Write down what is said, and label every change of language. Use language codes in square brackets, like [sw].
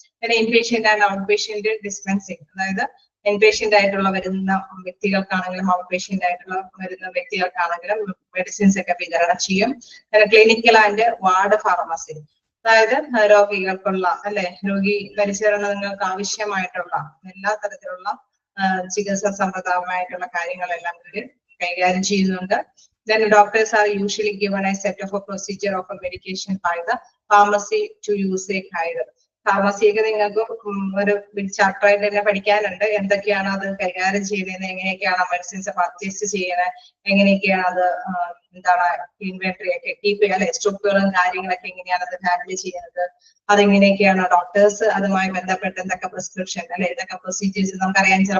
[ml] പിന്നെ [en] inpatient and outpatient dispensing, [ml] അതായത് inpatient ആയിട്ടുള്ള വരുന്ന വ്യക്തികൾക്കാണെങ്കിലും ഔട്ട് പേഷ്യന്റ് ആയിട്ടുള്ള വരുന്ന വ്യക്തികൾക്കാണെങ്കിലും മെഡിസിൻസ് ഒക്കെ വിതരണം ചെയ്യും. [en] clinical and ward pharmacy, [ml] അതായത് രോഗികൾക്കുള്ള അല്ലെ രോഗി പരിചരണങ്ങൾക്ക് ആവശ്യമായിട്ടുള്ള എല്ലാ തരത്തിലുള്ള ചികിത്സാ സമ്പ്രദായമായിട്ടുള്ള കാര്യങ്ങളെല്ലാം ഇവര് കൈകാര്യം ചെയ്യുന്നുണ്ട്. [en] Then doctors are usually given a set of a procedure of a medication by the pharmacy to use a guide. [ml] ഫാർമസിയൊക്കെ നിങ്ങൾക്ക് ഒരു ചാപ്റ്റർ ആയിട്ട് തന്നെ പഠിക്കാനുണ്ട്. എന്തൊക്കെയാണ് അത് കൈകാര്യം ചെയ്യുന്നത്, എങ്ങനെയൊക്കെയാണ് മെഡിസിൻസ് പർച്ചേസ് ചെയ്യുന്നത്, എങ്ങനെയൊക്കെയാണ് അത് എന്താണ് ഇൻവെന്ററി ഒക്കെ കീപ്പ് ചെയ്യുക അല്ലെ, സ്റ്റോക്കുകളും കാര്യങ്ങളൊക്കെ എങ്ങനെയാണ് അത് ഹാൻഡിൽ ചെയ്യുന്നത്, അതെങ്ങനെയൊക്കെയാണ് ഡോക്ടേഴ്സ് അതുമായി ബന്ധപ്പെട്ട് എന്തൊക്കെ പ്രിസ്ക്രിപ്ഷൻ അല്ലെ ഇതൊക്കെ പ്രൊസീജിയേഴ്സ് നമുക്കറിയാം.